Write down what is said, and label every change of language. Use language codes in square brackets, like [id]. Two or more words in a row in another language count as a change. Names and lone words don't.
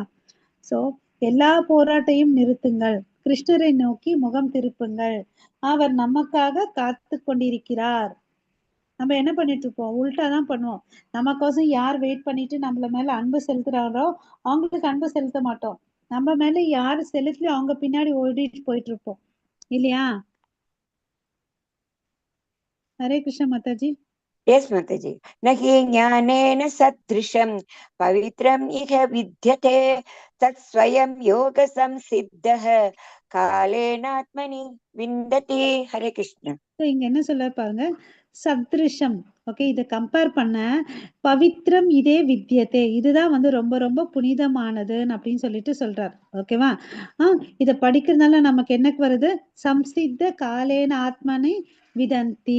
[ta] சோ எல்லா போராட்டையும் நிறுத்துங்கள், கிருஷ்ணரை நோக்கி முகம் திருப்புங்கள், அவர் நமக்காக காத்து கொண்டிருக்கிறார். நம்ம என்ன பண்ணிட்டு இருப்போம், உல்டா தான் பண்ணுவோம். நமக்கோசம் யார் வெயிட் பண்ணிட்டு நம்மள மேல அன்பு செலுத்துறாரோ அவங்களுக்கு அன்பு செலுத்த மாட்டோம். நம்ம மேல யாரு செலுத்தி அவங்க பின்னாடி ஓடிட்டு போயிட்டு இருப்போம் இல்லையா. [hi] हरे कृष्ण माताजी. यस माताजी. [sa] न हि ज्ञानेन सदृशं पवित्रम् इह विद्यते तत् स्वयं योग संसिद्धः कालेनात्मनि विन्दति. [hi] हरे कृष्ण. [ta] இங்க என்ன சொல்ல பாருங்க, சத்ருஷம். ஓகே, இதை கம்பேர் பண்ண [sa] पवित्रम् इह विद्यते, [ta] இதுதான் வந்து ரொம்ப ரொம்ப புனிதமானதுன்னு அப்படின்னு சொல்லிட்டு சொல்றாரு. ஓகேவா. இதை படிக்கிறதுனால நமக்கு என்ன வருது, [sa] संसिद्ध कालेन आत्मनि विन्दति.